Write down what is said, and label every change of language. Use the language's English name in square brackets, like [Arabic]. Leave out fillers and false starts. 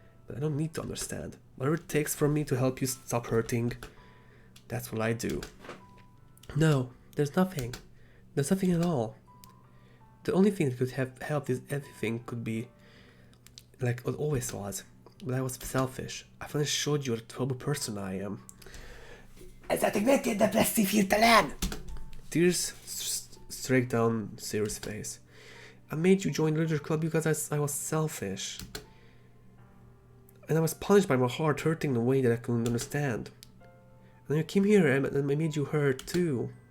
[English] But I don't need to understand. Whatever it takes for me to help you stop hurting, that's what I do. No, there's nothing. There's nothing at all. The only thing that could have helped is everything could be like it always was. But I was selfish. I finally showed you what a terrible person I am. [Hungarian] Ezáltal miért ilyen depresszív hirtelen? [English] Tears streaked down Sayori's face. I made you join the literature club because I was selfish. And I was punished by my heart hurting in a way that I couldn't understand. And then you came here and I made you hurt too.